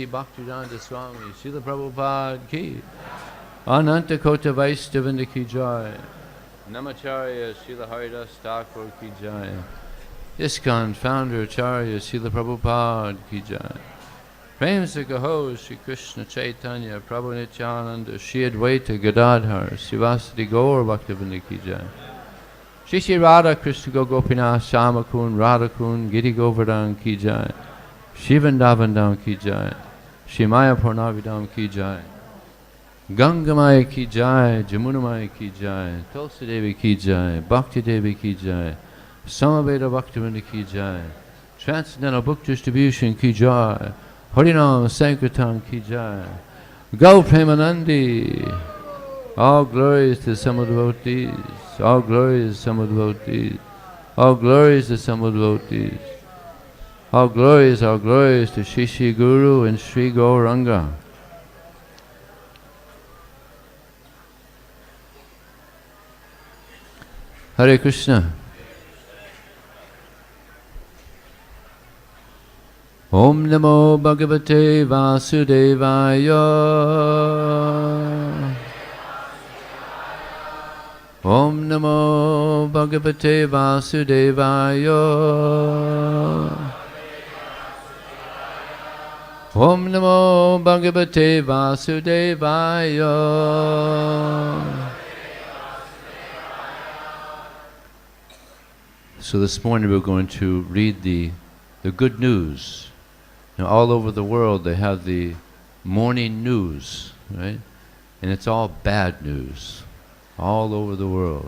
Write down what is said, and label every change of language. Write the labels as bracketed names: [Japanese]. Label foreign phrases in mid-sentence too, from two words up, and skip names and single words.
[Hindi] भक्तिवेदान्त स्वामी श्रील प्रभुपाद की अनन्त कोटि वैष्णववृन्द की जय नामाचार्य श्रील हरिदास ठाकुर की जय इस्कॉन फाउंडर आचार्य श्रील प्रभुपाद की जय प्रेम से कहो, श्री कृष्ण चैतन्य, प्रभु नित्यानन्द, श्री अद्वैत गदाधर, श्रीवासादि गौर भक्तिविनोद की जय. श्री श्री राधा कृष्ण गोपीनाथ, श्यामकुण्ड, राधाकुण्ड, गिरि गोवर्धन की जय. श्री वृन्दावनधाम की जय। श्री मायापुर नवद्वीपधाम की जय. गंगामैया की जय, जमुनामैया की जय, तुलसी देवी की जय, भक्ति देवी की जय, समवेत भक्तवृन्द की जय, [English] Transcendental Book Distribution [Hindi] की जय, हरिनाम संकीर्तन की जय, गौर प्रेमानन्दे, [English] all glories to Samadvatis, all glories to Samadvatis, all glories to Samadvatis, all glories to Shri Shri Guru and Sri Gauranga. [Sanskrit] हरे कृष्ण. ॐ नमो भगवते वासुदेवाय. ॐ नमो भगवते वासुदेवाय. ॐ नमो भगवते वासुदेवाय. [English] So this morning we're going to read the good news. Now all over the world they have the morning news, right? And it's all bad news, all over the world.